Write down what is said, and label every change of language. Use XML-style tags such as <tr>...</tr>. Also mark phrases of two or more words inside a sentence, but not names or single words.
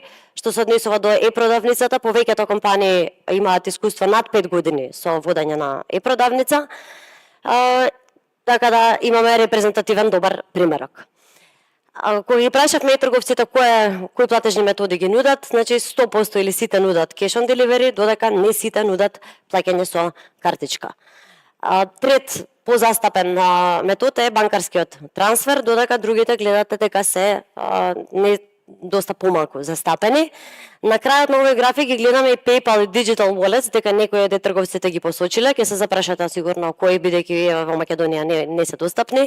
<mk>Што се однесува до е-продавницата, повеќето компании имаат искуство над 5 години со водење на е-продавница, така да имаме репрезентативен добар примерок. Кога ги прашавме трговците кои платежни методи ги нудат, значи 100% или сите нудат</mk> <en>cash on delivery,</en> <mk>додека не сите нудат плаќање со картичка. Трет позастапен метод е банкарскиот трансфер, додека другите гледате дека се не доста помалку застапени. На крајот на овој график ги гледаме и PayPal и</mk> <en>Digital Wallets,</en> <mk>дека некои од трговците ги посочиле, ќе се запрашате сигурно кои, бидејќи во Македонија не се достапни.</mk>